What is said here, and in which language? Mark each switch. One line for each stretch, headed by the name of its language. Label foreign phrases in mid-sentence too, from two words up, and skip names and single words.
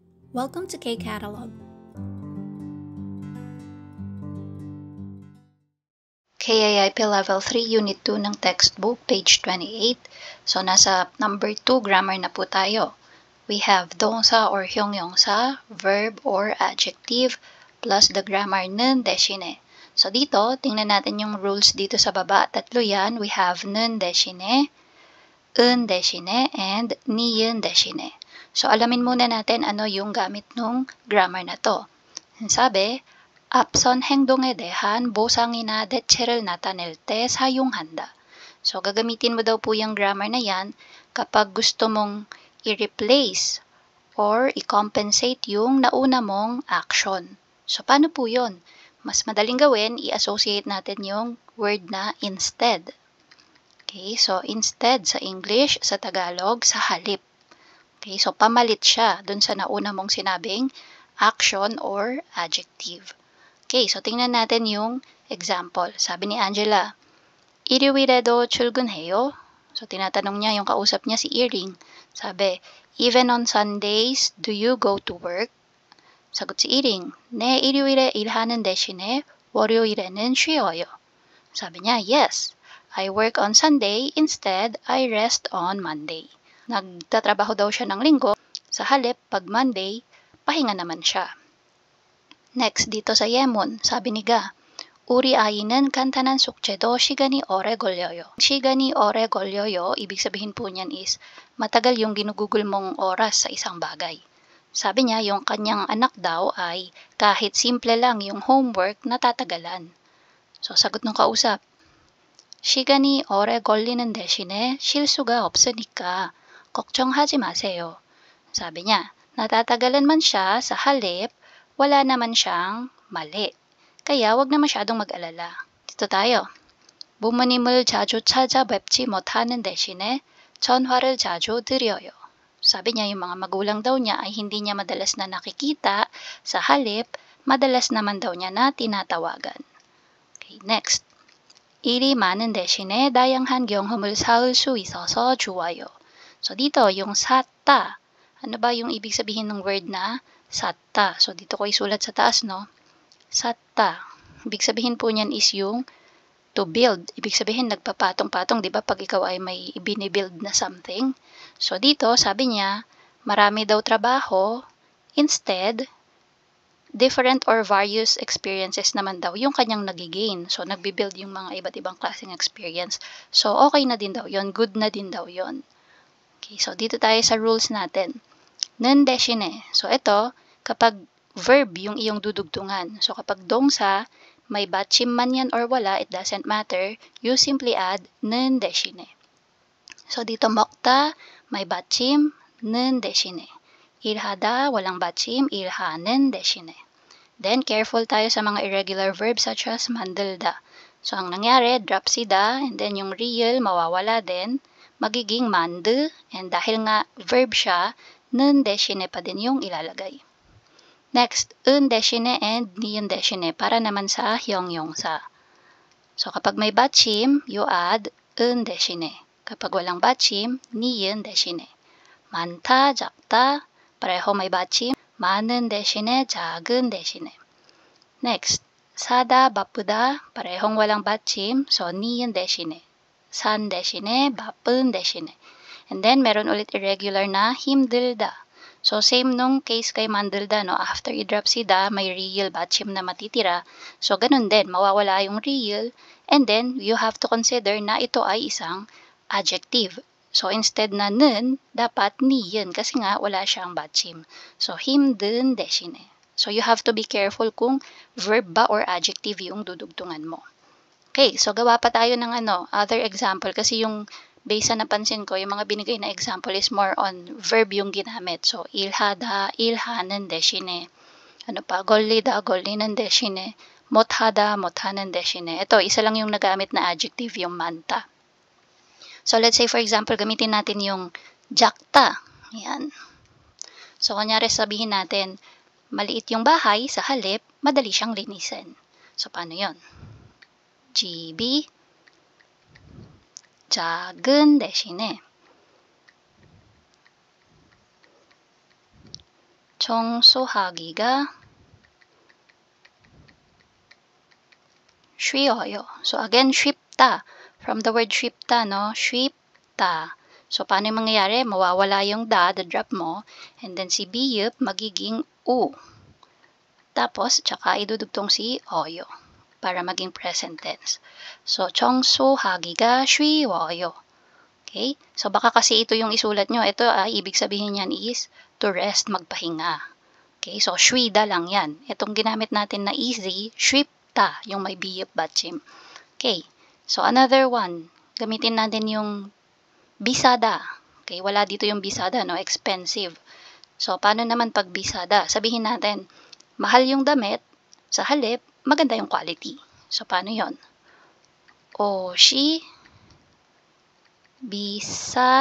English: Welcome to K-Catalog. KIIP Level 3, Unit 2
Filipino: ng textbook,
English: page 28. So, nasa number 2,
Filipino: grammar na po tayo.
English: We have 동사 or 형용사, verb or adjective, plus the grammar
Korean: 는 대신에.
English: So, dito,
Filipino: tingnan natin yung rules dito sa baba. Tatlo yan.
English: We have
Korean: 는 대신에, 은 대신에,
English: and
Korean: 니은 대신에.
Filipino: So, alamin muna natin ano yung gamit nung grammar na to.
Korean: 사be, 앞선 행동에 대한 보상이나 대체를 나타낼 때 사용한다.
Filipino: So, gagamitin mo daw po yung grammar na yan kapag gusto mong
English: i-replace or i-compensate
Filipino: yung nauna mong action. So, paano po yun? Mas madaling gawin, i-associate natin yung word na instead. Okay, so
English: instead sa English,
Filipino: sa Tagalog, sa halip. Okay, so pamalit siya dun sa nauna mong sinabing
English: action or adjective.
Filipino: Okay, so tingnan natin yung example. Sabi ni Angela,
Korean: 일요일에도 출근해요?
Filipino: So tinatanong niya yung kausap niya si Iring. Sabi,
English: even on Sundays, do you go to work?
Filipino: 사got si Iring,
Korean: 네, 일요일에 일하는 대신에 월요일에는 쉬어요.
Filipino: Sabi niya,
English: yes, I work on Sunday, instead I rest on Monday.
Filipino: Nagtatrabaho daw siya ng linggo, sa halip pag Monday, pahinga naman siya. Next, dito sa 예문, sabi ni Ga,
Korean: 우리 아이는 간단한 숙제도 시간이 오래 걸려요. 시간이 오래 걸려요,
Filipino: ibig sabihin po niyan is, matagal yung ginugugol mong oras sa isang bagay. Sabi niya, yung kanyang anak daw ay kahit simple lang yung
English: homework natatagalan.
Filipino: So, sagot ng kausap,
Korean: 시간이 오래 걸리는 대신에 실수가 없으니까 걱정하지 마세요.
Filipino: Sabi niya, natatagalan man siya sa halip, wala naman siyang mali. Kaya wag na masyadong mag-alala. Dito tayo.
Korean: 부모님을 자주 찾아뵙지 못하는 대신에 전화를 자주 드려요.
Filipino: Sabi niya, yung mga magulang daw niya ay hindi niya madalas na nakikita, sa halip, madalas naman daw niya na tinatawagan. Okay, next.
Korean: 일이 많은 대신에 다양한 경험을 쌓을 수 있어서 좋아요.
Filipino: So dito, yung 사다. Ano ba yung ibig sabihin ng word na satta?
English: So dito
Filipino: ko isulat sa taas, no? Satta. Ibig sabihin po niyan is yung to build. Ibig sabihin nagpapatong-patong, di ba? Pag ikaw ay may ibinibuild na
English: something.
Filipino: So dito, sabi niya, marami daw trabaho.
English: Instead, different or various experiences
Filipino: naman daw yung kanyang nagigain. So, nagbibuild yung mga iba't ibang klaseng experience.
English: So, okay
Filipino: na din daw yon, good na din daw yon. Okay, so dito tayo sa rules natin.
Korean: 는 대신에.
Filipino: So, ito, kapag verb yung iyong dudugtungan. So, kapag 동사, may 받침 man yan or wala,
English: it doesn't matter. You simply add
Korean: 는 대신에.
Filipino: So, dito 먹다, may 받침,
Korean: 는 대신에.
Filipino: 일하다, walang 받침,
Korean: 일하는 대신에.
English: Then, careful
Filipino: tayo sa mga
English: irregular verbs such as
Filipino: 만들다. So, ang nangyari,
English: drop si da, and then
Filipino: yung real, mawawala din, magiging 만드, and dahil nga verb siya,
Korean: 는 대신에
Filipino: pa din yung ilalagay. Next,
Korean: 은 대신에 and 니은 대신에
Filipino: para naman sa 형용사. So, kapag may 받침,
English: you add
Korean: 은 대신에.
Filipino: Kapag walang 받침,
Korean: 니은 대신에. 많다, 작다,
Filipino: pareho may 받침,
Korean: 많은 대신에 작은 대신에.
Filipino: Next, 사다, 바쁘다, parehong walang 받침, so
Korean: 니은 대신에. 산 대신에, 바쁜 대신에.
English: And then,
Filipino: meron ulit irregular na 힘들다. So, same nung case kay 만들다, no?
English: After i-drop
Filipino: si da, may real 받침 na matitira. So, ganun din, mawawala yung real.
English: And then, you have to consider
Filipino: na ito ay isang adjective.
English: So, instead
Filipino: na 는, dapat 니은 kasi nga wala siyang 받침. So,
Korean: 힘든 대신에.
English: So, you have to be careful
Filipino: kung verb ba
English: or adjective
Filipino: yung dudugtungan mo. Okay, so gawa pa tayo ng
English: other example
Filipino: kasi yung base na napansin ko, yung mga binigay na example is
English: more on verb
Filipino: yung ginamit. So,
Korean: 일하다, 일하는 대신에.
Filipino: Ano pa,
Korean: 걸리다, 걸리는 대신에. 못하다, 못하는 대신에.
Filipino: Ito, isa lang yung nagamit na adjective, yung 많다.
English: So, let's say for example,
Filipino: gamitin natin yung 작다. Yan. So, kunyari sabihin natin, maliit yung bahay, sa halip, madali siyang linisin. So, paano yon?
Korean: 집이 작은 대신에 청소하기가 쉬워요.
English: So again,
Korean: 쉽다.
English: From the word 쉽다, no?
Korean: 쉽다.
Filipino: So paano yung mangyayari? Mawawala yung
English: the drop mo, and then
Filipino: si biyup magiging u. Tapos, tsaka idudugtong si
Korean: oyo
Filipino: para maging present tense. So,
Korean: 청소하기가 쉬워요.
English: Okay?
Filipino: So, baka kasi ito yung isulat nyo. Ito, ibig sabihin yan is to rest, magpahinga.
English: Okay? So,
Filipino: 쉬다 lang yan. Itong ginamit natin na
English: easy,
Filipino: 쉽다, yung may biyup batchim. Okay?
English: So, another one.
Filipino: Gamitin natin yung bisada. Okay? Wala dito yung bisada, no?
English: Expensive. So, paano naman
Filipino: pag bisada? Sabihin natin, mahal yung damit, sa halip, maganda yung quality.
Korean: So, paano yon? 옷이 비싸.